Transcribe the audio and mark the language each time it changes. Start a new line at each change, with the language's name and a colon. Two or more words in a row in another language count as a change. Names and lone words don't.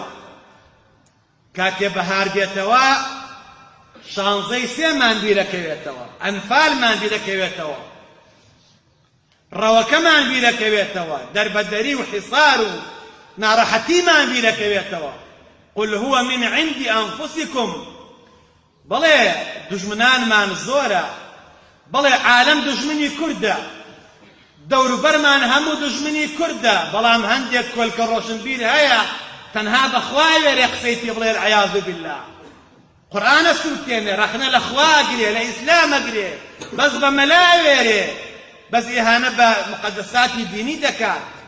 Central Kurdish: کاتێ بەهار دێتەوە شانزەی سێمان بیرەکەوێتەوە، ئەنفالمان بیرەکەوێتەوە، ڕەوەکەمان بیرەکەوێتەوە، دەربەدەری و حیصار و ناڕەحەتیمان بیرەکەوێتەوە.
Arabic: قل هو من عند أنفسكم.
Central Kurdish: بەڵێ دوژمنانمان زۆرە، بەڵێ عالەم دوژمنی کوردە، دەوروبەرمان هەموو دوژمنی کوردە، بەڵام هەندێک کۆلکە ڕۆشنبیر هەیە تەنها بەخوا وێرێ قسەی پێ بڵێ
Arabic: العیاذ بالله.
Central Kurdish: قورئانە سووتێنێ، ڕەخنە لە خوا گرێ، لە ئیسلامە گرێ، بەس بە مەلا وێرێ، بەس ئیهانە بە مقەدەساتی دینی دەکات.